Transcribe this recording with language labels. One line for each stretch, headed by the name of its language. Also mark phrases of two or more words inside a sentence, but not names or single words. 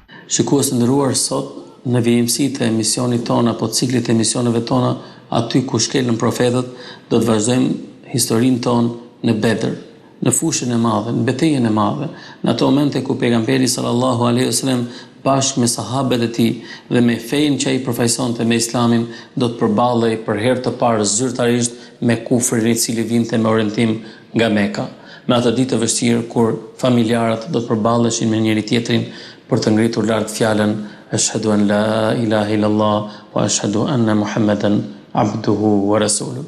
Albanian: Shikues të nderuar, sot në vijimësitë e emisionit tonë apo ciklit të emisioneve tona aty ku shkelën profetët, do të vazhdojmë historinë tonë në Bedër, në fushën e madhe, në betejën e madhe, në ato momente ku pejgamberi
Arabic: صلى الله عليه وسلم
Albanian: bashkë me sahabët e tij dhe me fenë që ai përfaqësonte me Islamin do të përballej për herë të parë zyrtarisht me kufrin I cili vinte me orientim nga Mekka. Me atë ditë të vështirë kur familjarët do të përballeshin me njëri tjetrin për të ngritur lart fjalën
Arabic: أشهد أن لا إله إلا الله وأشهد أن محمدا عبده ورسوله.